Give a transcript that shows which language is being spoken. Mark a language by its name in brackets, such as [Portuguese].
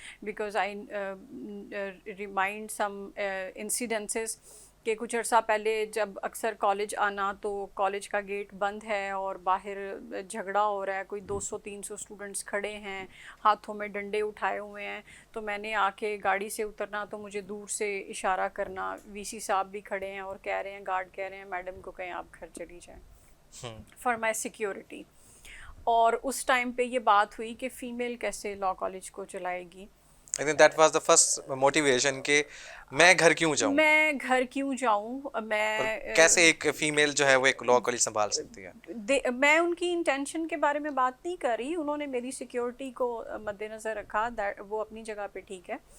[English] because I remind some incidences [Urdu] کہ کچھ عرصہ پہلے جب اکثر کالج آنا تو کالج کا گیٹ بند ہے اور باہر جھگڑا ہو رہا ہے، کوئی 200-300 اسٹوڈنٹس کھڑے ہیں، ہاتھوں میں ڈنڈے اٹھائے ہوئے ہیں، تو میں نے آ کے گاڑی سے اترنا تو مجھے دور سے اشارہ کرنا، وی سی صاحب بھی کھڑے ہیں اور کہہ رہے ہیں، گارڈ کہہ رہے ہیں میڈم کو کہیں آپ گھر چلی جائیں [English] For my security. [Urdu] اور اس ٹائم پہ یہ بات ہوئی کہ فیمیل کیسے لاء کالج کو چلائے گی. [English] I think that was the first motivation [Urdu] کہ میں گھر کیوں جاؤں، میں گھر کیوں جاؤں، میں کیسے ایک فیمیل جو ہے وہ ایک لاء کالج سنبھال سکتی ہے. میں ان کی انٹینشن کے بارے میں بات نہیں کر رہی، انہوں نے میری سیکیورٹی کو مد نظر رکھا، وہ اپنی جگہ پہ ٹھیک ہے.